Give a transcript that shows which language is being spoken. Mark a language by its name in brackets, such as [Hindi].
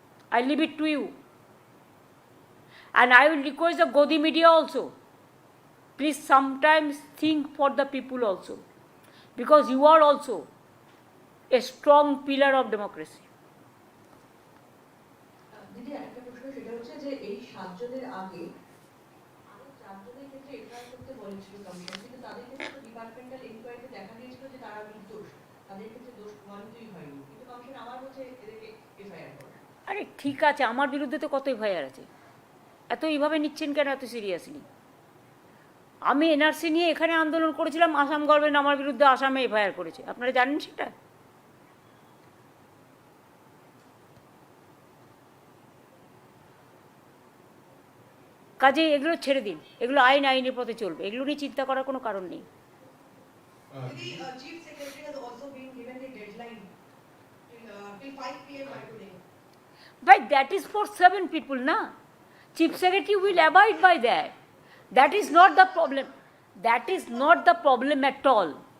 [English] I leave it to you. And I will request the Godi media also. Please sometimes think for the people also. Because you are also a strong pillar of democracy. [Bangla] দিদি একটা প্রশ্ন, সেটা হচ্ছে যে এই 7 জনের আগে আরো 4 জনের ক্ষেত্রে এফআইআর করতে বলেছিল কমিশন, কিন্তু তাদের ক্ষেত্রে ডিপার্টমেন্টাল ইনকোয়ারিতে দেখা গিয়েছিল যে তারা নির্দোষ, তাদের ক্ষেত্রে দোষ প্রমাণিতই হয়নি, কিন্তু কমিশন আবার বলছে এদেরকে এফআইআর করে। আরে ঠিক আছে, আমার বিরুদ্ধে তো কত এফআইআর আছে, এত এইভাবে নিচ্ছেন কেন এত সিরিয়াসলি? আমি এনআরসি নিয়ে এখানে আন্দোলন করেছিলাম, আসাম গভর্নমেন্ট আমার বিরুদ্ধে আসামে এফআইআর করেছে, আপনারা জানেন সেটা? কাজে এগুলো ছেড়ে দিন, এগুলো আইনের পথে চলবে, এগুলো নিয়ে চিন্তা করার কোনো কারণ নেই। [English] Chief Secretary has also been given the deadline till 5 p.m. by today. But that is for 7 people, na? Chief Secretary will abide by that. That is not the problem. That is not the problem at all.